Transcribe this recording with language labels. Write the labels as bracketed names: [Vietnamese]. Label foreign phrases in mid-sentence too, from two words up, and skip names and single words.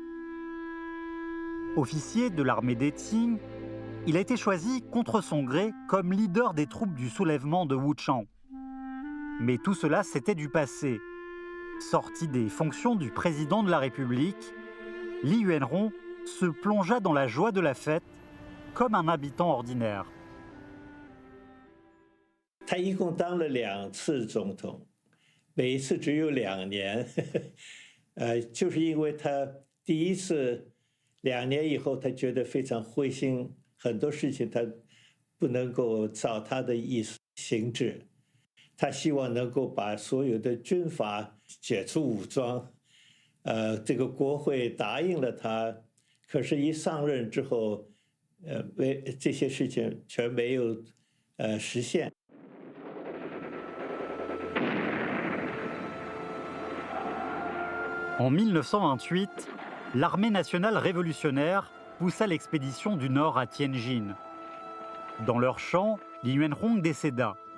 [French] Officier de l'armée des Qing, il a été choisi contre son gré comme leader des troupes du soulèvement de Wuchang. Mais tout cela, c'était du passé. Sorti des fonctions du président de la République, Li Yuanrong se plongea dans la joie de la fête comme un habitant ordinaire. [Chinese] 他一共当了2次总统，每一次只有2年，就是因为他第一次2年以后，他觉得非常灰心，很多事情他不能够照他的意思行制，他希望能够把所有的军阀解除武装，这个国会答应了他，可是一上任之后，这些事情全没有实现。 [French] En 1928, l'armée nationale révolutionnaire poussa l'expédition du Nord à Tianjin. Dans leur champ, Li Yuanrong décéda.